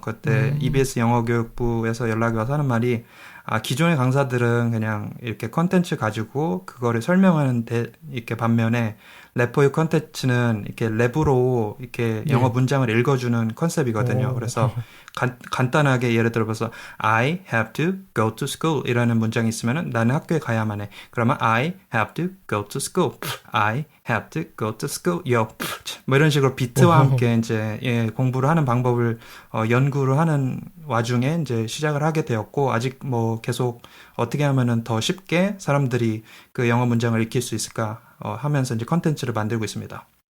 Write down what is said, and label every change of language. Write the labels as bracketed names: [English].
[Korean] 그때 EBS 영어교육부에서 연락이 와서 하는 말이, 기존의 강사들은 그냥 이렇게 컨텐츠 가지고 그거를 설명하는 이렇게 반면에 래퍼유 컨텐츠는 이렇게 랩으로 이렇게 영어 문장을 읽어주는 컨셉이거든요. 그래서 간단하게 예를 들어서 [English] I have to go to school [Korean] 이라는 문장이 있으면은 나는 학교에 가야만 해. [English] 그러면 I have to go to school. I have to go to school. [Korean] 이런 식으로 비트와 함께 이제 공부를 하는 방법을 연구를 하는 와중에 이제 시작을 하게 되었고, 아직 계속 어떻게 하면은 더 쉽게 사람들이 그 영어 문장을 익힐 수 있을까 하면서 이제 컨텐츠를 만들고 있습니다.